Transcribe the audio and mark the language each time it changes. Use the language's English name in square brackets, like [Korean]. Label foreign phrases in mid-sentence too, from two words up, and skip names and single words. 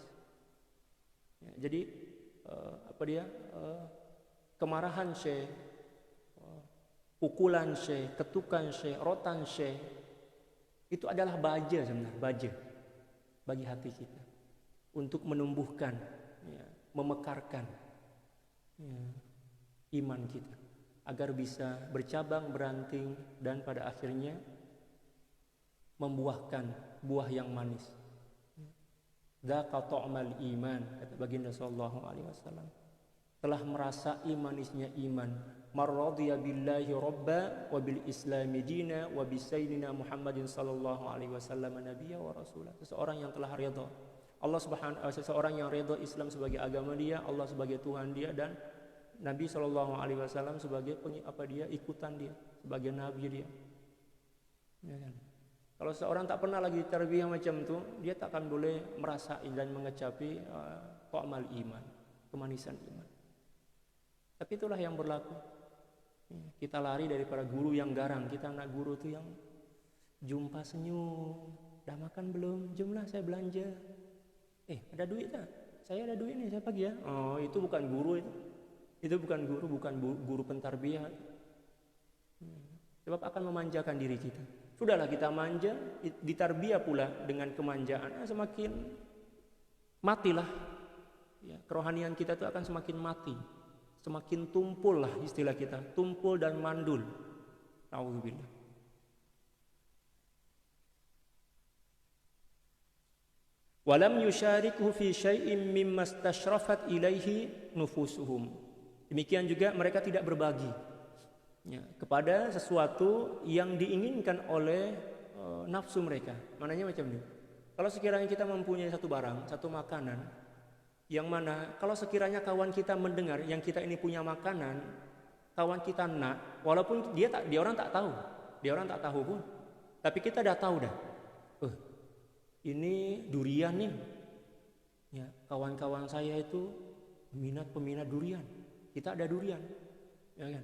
[Malay] Ya, jadi kemarahan Syekh, pukulan Syekh, ketukan Syekh, rotan Syekh, itu adalah baja sebenarnya, baja bagi hati kita untuk menumbuhkan, ya, memekarkan, ya, iman kita agar bisa bercabang, beranting, dan pada akhirnya membuahkan buah yang manis. [Arabic] ذاق طعم الإيمان, [Malay] kata baginda [Arabic] صلى الله عليه وسلم, [Malay] telah merasai manisnya iman. [Arabic] من رضي بالله ربا وبالإسلام دينا وبسيدنا محمد صلى الله عليه وسلم نبيا ورسوله. [Malay] Seseorang yang telah ridha Allah seseorang yang ridha Islam sebagai agama dia, Allah sebagai Tuhan dia, dan Nabi [Arabic] صلى الله عليه وسلم [Malay] sebagai ikutan dia, sebagai nabi dia. Ya kan? Kalau seorang tak pernah lagi tarbiyah macam itu, dia tak akan boleh merasai dan mengecapi [Arabic] طعم الإيمان, [Malay] kemanisan iman. Tapi itulah yang berlaku. Kita lari daripada guru yang garang. Kita anak guru itu yang jumpa senyum. Dah makan belum? Jumlah saya belanja. Ada duit tak? Saya ada duit nih, saya pagi ya. Oh, itu bukan guru itu. Itu bukan guru pentarbiyah. Sebab akan memanjakan diri kita. Sudahlah kita manja, ditarbiyah pula dengan kemanjaan, semakin matilah. Ya, kerohanian kita itu akan semakin mati. Semakin tumpul lah istilah kita, tumpul dan mandul. Nauzubillah. [Arabic] ولم يشاركوا في شيء مما استشرفت إليه نفوسهم. [Malay] Demikian juga mereka tidak berbagi, ya, kepada sesuatu yang diinginkan oleh nafsu mereka. Maknanya macam ini. Kalau sekiranya kita mempunyai satu barang, satu makanan, yang mana kalau sekiranya kawan kita mendengar yang kita ini punya makanan, kawan kita nak, walaupun dia orang tak tahu pun, tapi kita dah tahu dah, ini durian nih, ya, kawan-kawan saya itu peminat durian, kita ada durian, ya kan?